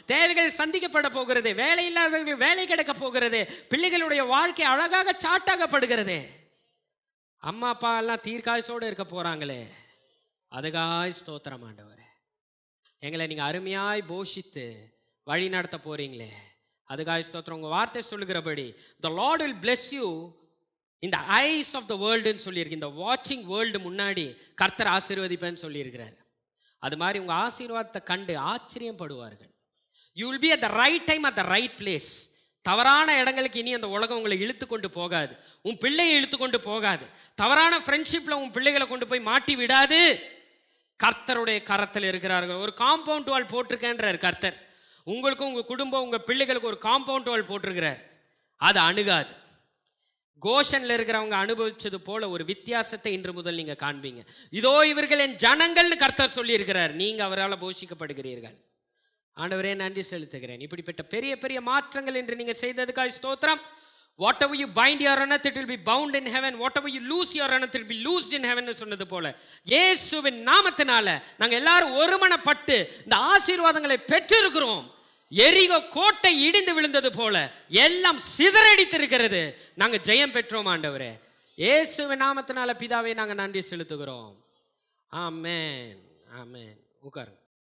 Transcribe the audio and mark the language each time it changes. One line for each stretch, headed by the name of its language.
Tamil: தேவைகள் சந்திக்கப்பட போகிறது, வேலை இல்லாதவர்கள் வேலை கிடைக்க போகிறது, பிள்ளைகளுடைய வாழ்க்கை அழகாக சாட்டாகப்படுகிறது, அம்மா அப்பா எல்லாம் தீர்க்காயசோடு இருக்க போகிறாங்களே, அதுக்காக ஸ்தோத்திரம். ஆண்டவரே, எங்களை நீங்கள் அருமையாய் போஷித்து வழி நடத்த போகிறீங்களே, அதுக்காக ஸ்தோத்திரம். உங்கள் வார்த்தை சொல்லுகிறபடி
English: the Lord will bless you in the eyes of the world
Tamil: ன்னு சொல்லியிருக்கு. இந்த வாட்சிங் வேர்ல்டு முன்னாடி கர்த்தர் ஆசீர்வதிப்பேன்னு சொல்லியிருக்கிறார். அது மாதிரி உங்கள் ஆசீர்வாதத்தை கண்டு ஆச்சரியப்படுவார்கள்.
English: you will be at the right time at the right place.
Tamil: தவறான இடங்களுக்கு இனி அந்த உலகம் உங்களை இழுத்து கொண்டு போகாது, உன் பிள்ளையை இழுத்து கொண்டு போகாது. தவறான ஃப்ரெண்ட்ஷிப்பில் உன் பிள்ளைகளை கொண்டு போய் மாட்டி விடாது. கர்த்தருடைய கரத்தில் இருக்கிறார்கள். ஒரு காம்பவுண்ட் வால் போட்டிருக்கேன்றார் கர்த்தர். உங்களுக்கும் உங்கள் குடும்பம், உங்கள் பிள்ளைகளுக்கு ஒரு காம்பவுண்ட் வால் போட்டிருக்கிறார். அது அணுகாது. கோஷனில் இருக்கிறவங்க அனுபவிச்சது போல ஒரு வித்தியாசத்தை இன்று முதல் நீங்கள் காண்பீங்க. இதோ இவர்கள் என் ஜனங்கள்னு கர்த்தர் சொல்லியிருக்கிறார். நீங்கள் அவரால் போஷிக்கப்படுகிறீர்கள். ஆண்டவரே நன்றி செலுத்துகிறேன். இப்படிப்பட்ட பெரிய பெரிய மாற்றங்கள் என்று நீங்கள் செய்ததுக்காக ஸ்தோத்திரம்.
English: whatever you bind your earth, it will be bound in heaven. whatever you loose your earth, it will be loosed in heaven
Tamil: சொன்னது போல இயேசுவின் நாமத்தினால நாங்க எல்லாரும் ஒருமனப்பட்டு இந்த ஆசீர்வாதங்களை பெற்றிருக்கிறோம். எரிகோ கோட்டை இடிந்து விழுந்தது போல எல்லாம் சிதறடித்திருக்கிறது. நாங்க ஜெயம் பெற்றோம் ஆண்டவரே. இயேசுவின் நாமத்தினால பிதாவே நாங்க நன்றி செலுத்துகிறோம். ஆமென், ஆமென். உட்காருங்க.